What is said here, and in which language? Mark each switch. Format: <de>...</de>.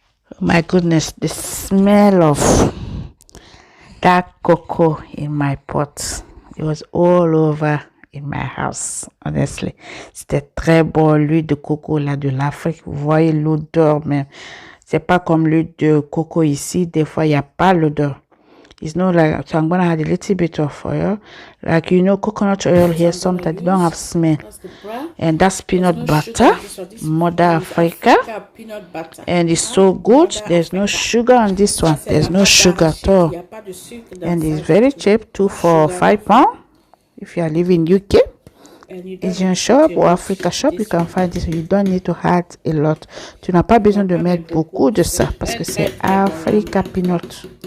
<en>Oh my goodness, the smell of that cocoa in my pot. It was all over in my house, honestly.</en> <fr>C'était très bon, l'huile de coco là de l'Afrique. Vous voyez l'odeur même. C'est pas comme l'huile de coco ici. Des fois, il n'y a pas l'odeur.</fr> <en>It's not like, so I'm going to add a little bit of oil. Like, you know, coconut oil here, sometimes they don't have smell. And that's peanut butter, Mother Africa. And it's so good. There's no sugar on this one. There's no sugar at all. And it's very cheap, 2 for £5. If you are living in UK, Asian shop or Africa shop, you can find this. You don't need to add a lot.</en> <fr>Tu n'as pas besoin de mettre beaucoup de ça parce que c'est Africa peanut.</fr>